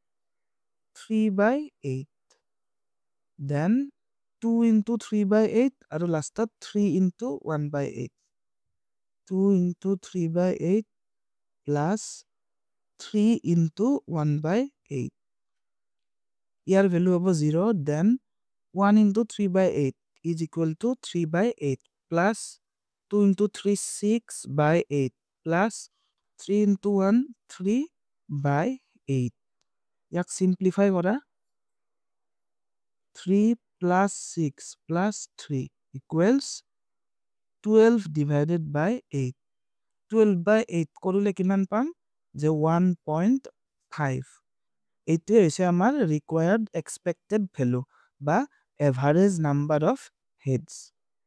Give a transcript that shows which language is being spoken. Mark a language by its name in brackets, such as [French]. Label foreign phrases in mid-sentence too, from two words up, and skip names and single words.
[English] 3/8 then 2 into 3/8 [Assamese] আৰু লাষ্টত [English] 3 into 1/8 2 into 3/8 plus 3 into 1/8 ইয়াৰ value হ'ব 0 then 1 into 3/8 is equal to 3/8 plus 2 into 3 6/8 plus 3 into 1 [Assamese] 3/8 ইয়াক simplify কৰা [English] 3 plus 6 plus 3 equals 12 divided by 8 12/8 [Assamese] কৰিলে কিমান পাম যে 1.5 এইটো হৈছে আমাৰ [English] required expected value [Assamese] বা [English] average number of heads